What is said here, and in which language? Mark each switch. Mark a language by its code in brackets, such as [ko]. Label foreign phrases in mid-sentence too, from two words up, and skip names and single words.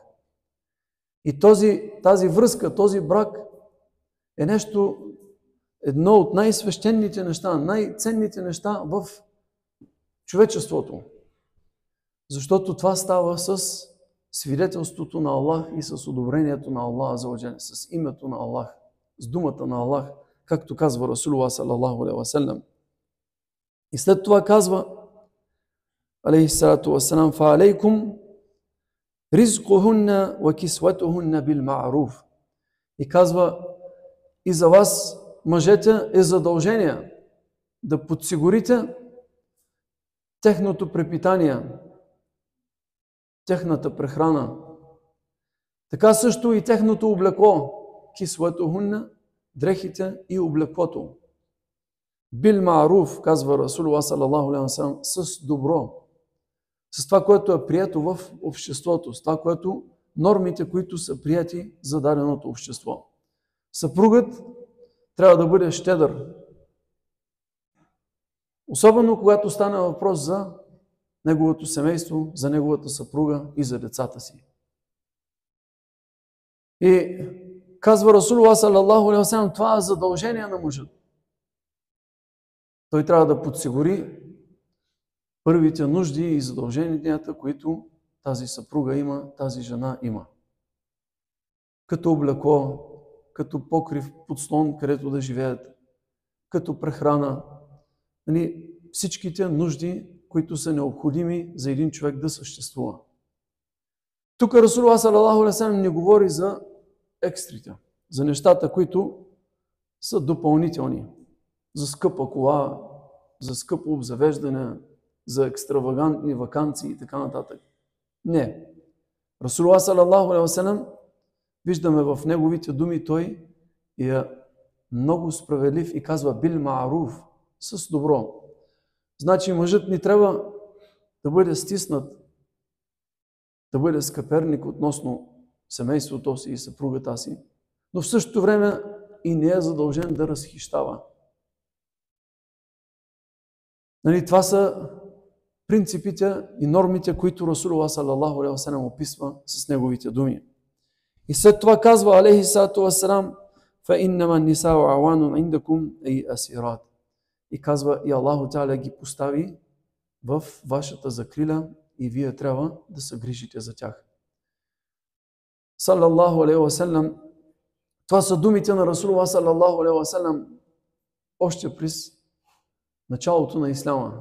[bg] И тази връзка, този брак е едно от най-свещените неща, най-ценните неща в човечеството. Защото това става с свидетелството на Аллах и с одобрението на [ar] الله عز وجل, [bg] с името на Аллах, с думата на Аллах, както казва [ar] رسول الله صلى الله عليه وسلم. [bg] И след това казва, [ar] عليه الصلاة والسلام: فَعَلَيْكُمْ رِزْقُهُنَّ وَكِسْوَتُهُنَّ بِالْمَعْرُوفِ. [bg] И казва, и за вас, мъжете, е задължение да подсигурите техното препитание, техната прехрана. Така също и техното облекло, кисватухунна, дрехите и облеклото. [ar] بالمعروف, казва رسول الله صلى الله عليه وسلم, [bg] с добро. С това, което е прието в обществото, с това, което нормите, които са прияти за даденото общество. Съпругът трябва да бъде щедър. Особено когато стане въпрос за неговото семейство, за неговата съпруга и за децата си. И казва [ar] رسول الله صلى الله عليه وسلم, [bg] това е задължение на мъжа. Той трябва да подсигури първите нужди и задълженията, които тази съпруга има, тази жена има. Като облекло, като покрив, подслон, където да живеят, като прехрана. Всичките нужди, които са необходими за един човек да съществува. Тук [ar] رسول الله صلى الله عليه وسلم [bg] не говори за екстрите, за нещата, които са допълнителни. За скъпа кола, за скъпо обзавеждане, за екстравагантни ваканции и така нататък. Не. [ar] رسول الله صلى الله عليه وسلم, [bg] виждаме в неговите думи, той е много справедлив и казва [ar] بالمعروف, [bg] с добро. Значи мъжът ни трябва да бъде стиснат, да бъде скъперник относно семейството си и съпругата си, но в същото време и не е задължен да разхищава. Това са принципите и нормите, които [ar] رسول الله صلى الله عليه وسلم [bg] описва с неговите думи. И след това казва, [ar] عليه الصلاة والسلام: فَإِنَّمَا النِّسَاءُ عَوَانٌ عِنْدَكُمْ أَيْ أَسِيرَاتٌ. [bg] И казва, и [ar] الله تعالى [bg] ги постави в вашата закрила и вие трябва да се грижите за тях. [ar] صلى الله عليه وسلم. [bg] Това са думите на [ar] رسول الله صلى الله عليه وسلم [bg] още през началото на исляма.